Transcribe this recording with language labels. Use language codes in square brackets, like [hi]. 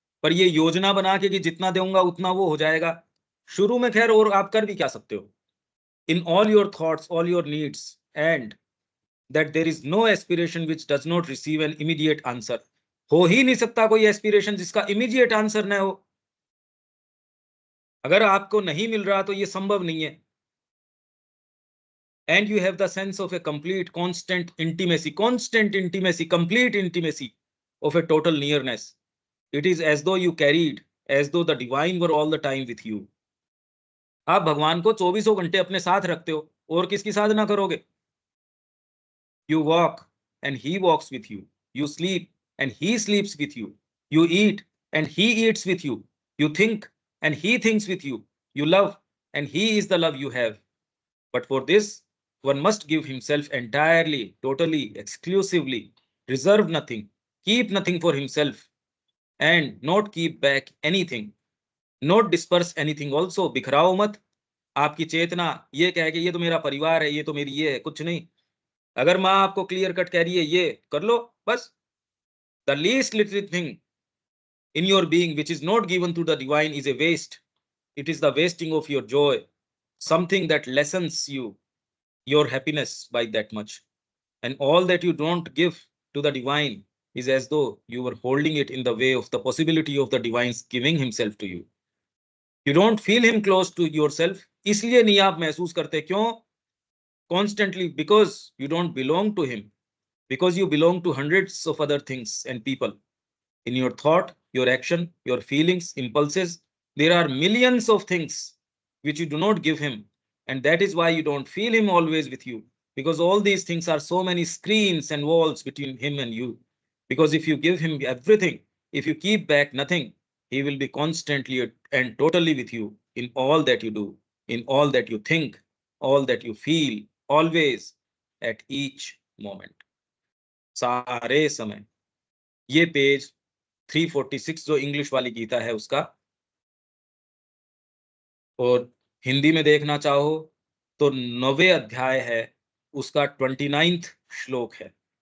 [hi] पर ये योजना बना के कि जितना दूंगा उतना वो हो जाएगा, शुरू में खैर और आप कर भी क्या सकते हो, [en] In all your thoughts all your needs, and that there is no aspiration which does not receive an immediate answer। [hi] हो ही नहीं सकता कोई एस्पिरेशन जिसका इमीडिएट आंसर न हो। अगर आपको नहीं मिल रहा तो ये संभव नहीं है। [en] And you have the sense of a complete constant intimacy, complete intimacy of a total nearness. It is as though you carried, as though the divine were all the time with you. [hi] आप भगवान को 24 घंटे अपने साथ रखते हो, और किसकी साधना करोगे? [en] You walk and he walks with you. You sleep and he sleeps with you. You eat and he eats with you. You think and he thinks with you. You love and he is the love you have. But for this, one must give himself entirely, totally, exclusively, reserve nothing, keep nothing for himself, and not keep back anything, not disperse anything also. [hi] बिखराओ मत आपकी चेतना ये कह के ये तो मेरा परिवार है, ये तो मेरी ये है, कुछ नहीं। अगर माँ आपको क्लियर कट कह रही है ये कर लो, बस। [en] The least little thing in your being which is not given to the divine is a waste. It is the wasting of your joy, something that lessens you your happiness by that much. And all that you don't give to the divine is as though you were holding it in the way of the possibility of the divine's giving himself to you. You don't feel him close to yourself. [hi] इसलिए नहीं आप महसूस करते, क्यों? [en] Constantly, because you don't belong to him, because you belong to hundreds of other things and people. In your thought, your action, your feelings, impulses, there are millions of things which you do not give him. And that is why you don't feel him always with you, because all these things are so many screens and walls between him and you. Because if you give him everything, if you keep back nothing, he will be constantly and totally with you in all that you do, in all that you think, all that you feel, always, at each moment. [hi] सारे समय। ये page 346 जो English वाली गीता है उसका, और हिंदी में देखना चाहो तो 9वें अध्याय है उसका 29वां श्लोक है।